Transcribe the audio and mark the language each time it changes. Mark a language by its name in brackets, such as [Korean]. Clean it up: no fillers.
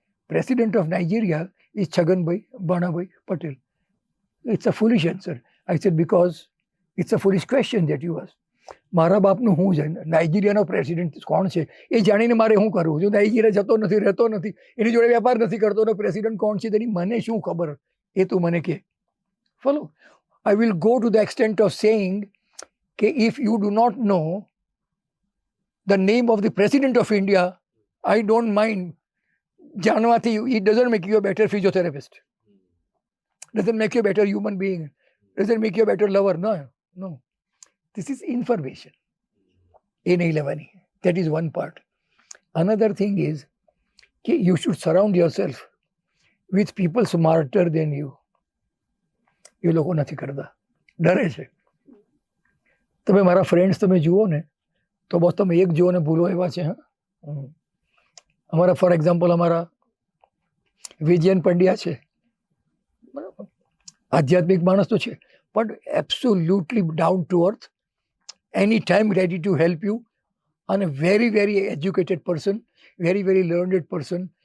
[English] President of Nigeria is Chhaganbhai Bhanabhai Patel. It's a foolish answer. I said because it's a foolish question that you ask. [Gujarati] મારા બાપનું હું છે, નાઇજીરિયાનો president કોણ છે એ જાણીને મારે શું કરવું? જો નાઇજીરિયા જતો નથી, રહેતો નથી, એની જોડે વેપાર નથી કરતો, અને પ્રેસિડન્ટ કોણ છે તેની મને શું ખબર? એ તું મને કહે. Follow. [English] I will go to the extent of saying that if you do not know the name of the President of India, I don't mind. Janwati, it doesn't make you a better physiotherapist. Doesn't make you a better human being. Doesn't make you a better lover. No, no. This is information. That is one part. Another thing is that you should surround yourself with people smarter than you. [Gujarati] એ લોકો નથી કરતા, ડરે છે. તમે મારા friends તમે જુઓ ને તો બસ તમે એક જુઓ ને ભૂલો એવા છે. અમારા ફોર એક્ઝામ્પલ અમારા વિજયન પંડ્યા છે, બરાબર, આધ્યાત્મિક માણસ તો છે, પણ [English] absolutely down to earth, any time ready to help you, [Gujarati] અને [English] Very very educated person, very very learned person.